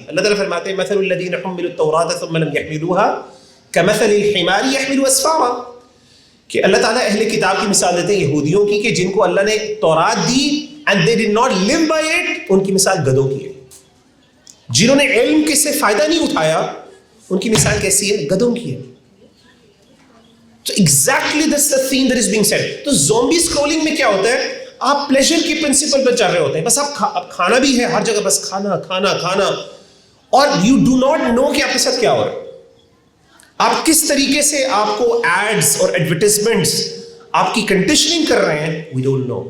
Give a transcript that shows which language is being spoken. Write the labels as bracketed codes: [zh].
[ur] اللہ تعالیٰ فرماتے ہیں [ar] مثل الذین حملوا التوراۃ ثم لم يحملوها كمثل الحمار يحمل اسفارا, [ur] کہ اللہ تعالیٰ اہل کتاب کی مثال دیتے ہیں یہودیوں کی, کہ جن کو اللہ نے تورات دی [en] and they did not live by it, [ur] ان کی مثال گدھوں کی ہے. جنہوں نے علم کے سے فائدہ نہیں اٹھایا ان کی مثال کیسی ہے, گدھوں کی ہے. [en] So exactly that's the theme that is being said. [ur] تو زومبی اسکرولنگ میں کیا ہوتا ہے, آپ پلیزر کی پرنسپل پر چل رہے ہوتے ہیں, بس آپ کھانا بھی ہے ہر جگہ, بس کھانا کھانا کھانا, اور [en] you do not know [ur] کہ آپ کے ساتھ کیا ہو رہا ہے. آپ کس طریقے سے آپ کو ایڈز اور ایڈورٹیزمنٹس آپ کی کنڈیشننگ کر رہے ہیں, [en] We don't know.